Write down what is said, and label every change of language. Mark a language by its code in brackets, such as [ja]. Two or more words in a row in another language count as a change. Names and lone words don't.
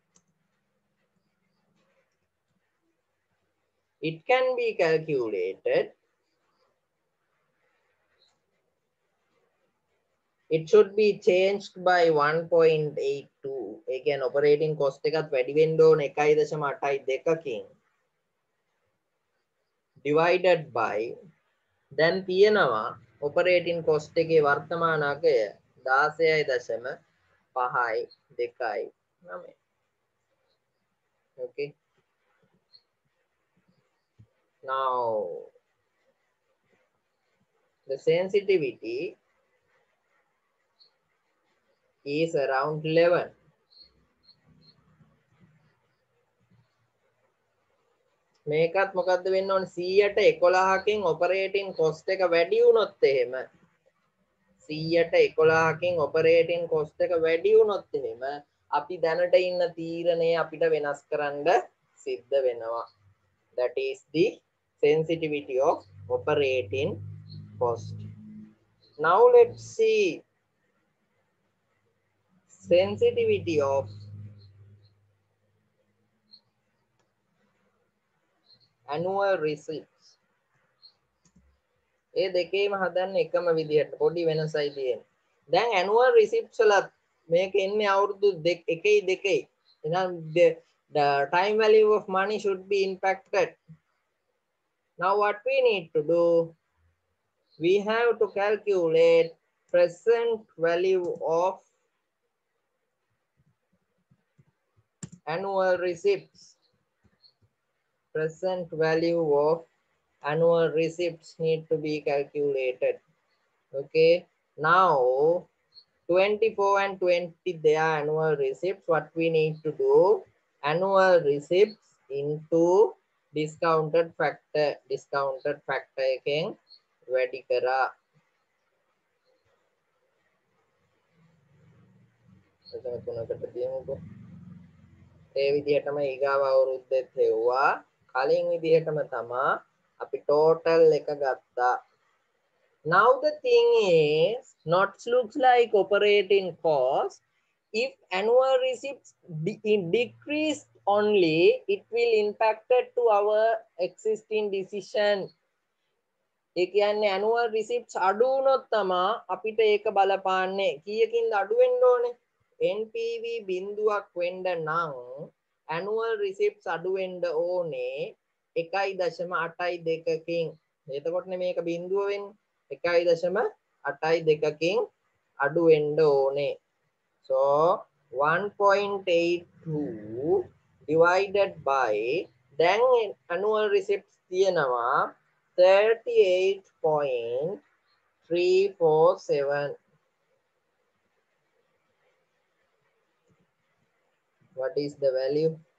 [en] It can be calculated. It should be changed by 1.82. Again, operating cost [si] එකත් වැඩි වෙන්න ඕනේ 1.82කින්. [en] divided by [si] දැන් තියෙනවා [en] operating cost [si] එකේ වර්තමාන අගය 16.529. [en] okay now the sensitivity is around 11. [si] මේකත් මොකද්ද වෙන්න ඕනේ 111කින් [en] operating cost [si] එක වැඩි වුණොත් එහෙම 111කින් [en] operating cost [si] එක වැඩි වුණොත් එහෙම අපි දැනට ඉන්න තීරණය අපිට වෙනස් කරන්න සිද්ධ වෙනවා. [en] that is the sensitivity of operating cost. now let's see sensitivity of annual receipts. [si] ඒ දෙකේම හදන්න එකම විදිහට පොඩි වෙනසයි තියෙන්නේ. දැන් [en] annual receipts [si] වලත් මේක එන්නේ අවුරුදු 1යි 2යි. [en] එහෙනම් the time value of money should be impacted. now what we need to do, we have to calculate present value of annual receipts. Present value of annual receipts need to be calculated. okay now to 24 and 20, they are annual receipts. What we need to do, annual receipts into discounted factor [si] එකෙන් වැඩි කරා. එතන තුනකට දියමුකෝ. ඒ විදිහටම ඊගාව අවුරුද්දෙත් හෙව්වා. කලින් විදිහටම තමා අපි total එක ගත්තා. [en] Now the thing is, not looks like operating cost. If annual receipts decrease only, it will impact to our existing decision. [si] ඒ කියන්නේ [en] annual receipts [si] අඩු වුණොත් තමා අපිට ඒක බලපාන්නේ. කීයකින්ද අඩු වෙන්න ඕනේ? NPV බිඳුවක් වෙන්න නම් [en] annual receipts [si] අඩු වෙන්න ඕනේ 1.82කින්. එතකොටනේ මේක බිඳුව වෙන්නේ. 1.82කින් අඩු වෙන්න ඕනේ. [en] So 1.82 divided by, then annual receipts තියෙනවා 38.347. What is the value?